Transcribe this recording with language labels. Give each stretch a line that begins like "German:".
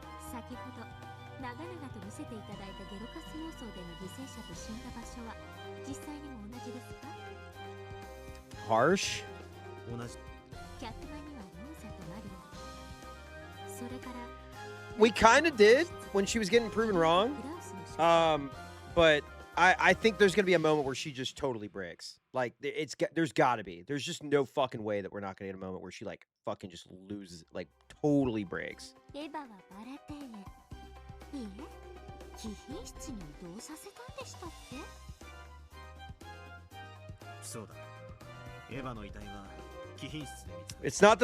Japanese: 先ほど長々と見せていただいたゲロカス妄想での犠牲者と死んだ場所は実際にも同じですか？
English: Harsh?
Japanese: 同じ。客間にはローザとマリア、それから
English: We kind of did when she was getting proven wrong.
Japanese: クラウスの
English: But I think there's gonna be a moment where she just totally breaks. Like there's gotta be. There's just no fucking way that we're not gonna get a moment where she like fucking just loses, like totally breaks.
Japanese: エヴァはバラテーへ。いいえ、貴賓室に移動させたんでしたっけ？そうだ。エヴァの遺体は貴賓室で見つかった。